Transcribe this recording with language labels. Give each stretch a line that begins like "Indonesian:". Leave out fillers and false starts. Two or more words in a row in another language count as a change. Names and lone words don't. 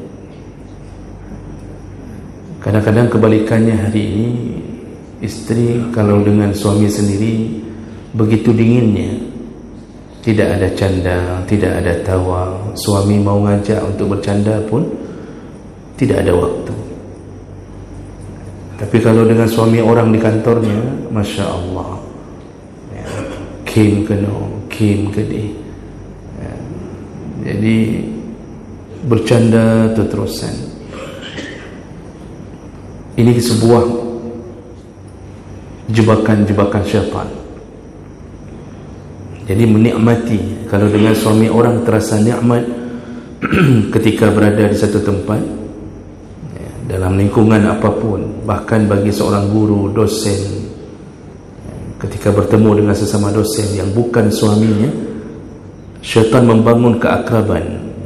Indonesian: Kadang-kadang kebalikannya hari ini, isteri kalau dengan suami sendiri begitu dinginnya, tidak ada canda, tidak ada tawa. Suami mau ngajak untuk bercanda pun tidak ada waktu. Tapi kalau dengan suami orang di kantornya, Masya Allah, ya, kim keno, kim kedih, ya, jadi bercanda terus-terusan. Ini sebuah jebakan-jebakan syaitan. Jadi menikmati, kalau dengan suami orang terasa nikmat ketika berada di satu tempat, ya, dalam lingkungan apapun, bahkan bagi seorang guru, dosen, ya, ketika bertemu dengan sesama dosen yang bukan suaminya, syaitan membangun keakraban.